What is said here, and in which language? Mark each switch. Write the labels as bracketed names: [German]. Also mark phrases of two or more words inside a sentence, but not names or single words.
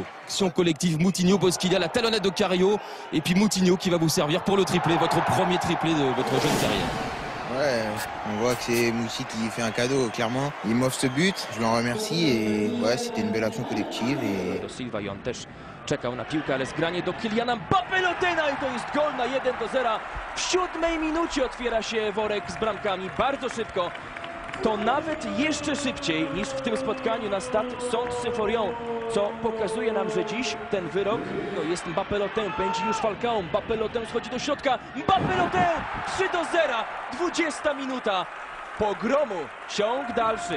[French] Action collective, Moutinho, Bosquilla, la talonnette de Cario. Et puis Moutinho qui va vous servir pour le triplé, votre premier triplé de votre jeune carrière. Ouais, on voit que c'est Moussi qui fait un cadeau, clairement. Il m'offre ce but, je l'en remercie et ouais, c'était une belle action collective. [Polish] Silva i on też czekał na piłkę, ale zgranie do Kyliana Mbappé Lotena i to jest gol na 1-0. W 7 minucie otwiera się worek z bramkami bardzo szybko. To nawet jeszcze szybciej niż w tym spotkaniu na Stade Saint-Symphorien, co pokazuje nam, że dziś ten wyrok to jest Mbappé Lotin, pędzi już Falcao, Mbappé Lotin schodzi do środka, Mbappé Lotin 3-0, 20 minuta pogromu, ciąg dalszy.